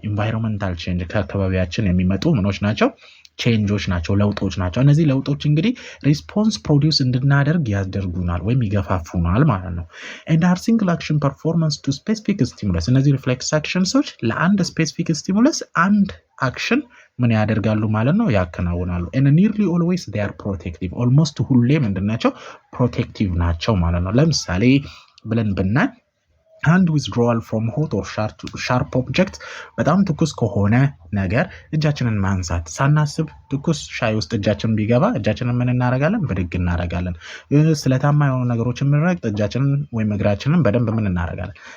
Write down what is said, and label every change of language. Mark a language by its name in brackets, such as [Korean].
[Amharic] ኢንቫይሮንመንታል ቼንጅ፣ ከአካባቢያችን የሚመጡ ምኖች ናቸው? ቼንጆች ናቸው፣ ለውጦች ናቸው። እነዚህ ለውጦች እንግዲህ ሪስፖንስ ፕሮዲውስ እንድናደርግ ያደርጉናል ወይም ይገፋፉናል ማለት ነው። [English] and our single action performance to specific stimulus፣ [Amharic] እነዚህ ሪፍሌክስ አክሽንሶች ለአንድ ስፔሲፊክ ስቲሙለስ አንድ አክሽን ምን ያደርጋሉ ማለት ነው? ያከናውናሉ። [English] and nearly always they are protective፣ almost [Amharic] ሁሌ ምንድናቸው? ፕሮቴክቲቭ ናቸው ማለት ነው። ለምሳሌ ብለን ብናይ [English] hand withdrawal from hot or sharp object፣ [Amharic] በጣም ትኩስ ከሆነ ነገር እጃችንን ማንሳት፣ ሳናስብ ትኩስ ሻይ ውስጥ እጃችንን ቢገባ እጃችንን ምን እናደርጋለን? ብድግ እናደርጋለን። ስለታማ የሆኑ ነገሮችን ምንረግጥ እጃችንን ወይም እግራችንን በደንብ ምን እናደርጋለን?